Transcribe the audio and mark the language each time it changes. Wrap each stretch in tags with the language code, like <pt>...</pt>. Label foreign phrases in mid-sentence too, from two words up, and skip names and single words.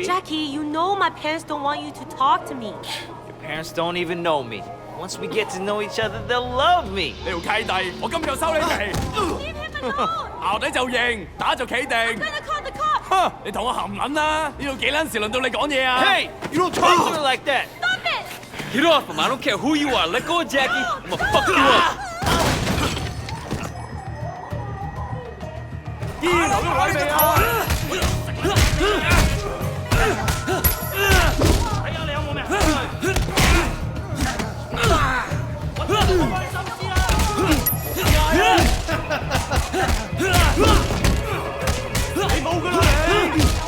<en>Jackie, you know my parents don't want you to talk to me. Your parents don't even know me. Once we get to know each other, they'll love me.</en> <yue>呢條契弟，我今日就收你皮。</yue> <en>Leave him alone!</en> <yue>淆底就認，打就企定。</yue> <en>I'm gonna call the cops!</en> <yue>哼！你同我含撚啦！呢度幾撚時輪到你講嘢啊</yue> <en>Hey, you don't talk to her like that. Stop it! Get off him. I don't care who you are. Let go of Jackie. I'm gonna fuck you up.</en> <yue>留咗位未啊？睇下你有冇命出去！你冇㗎啦你！</yue>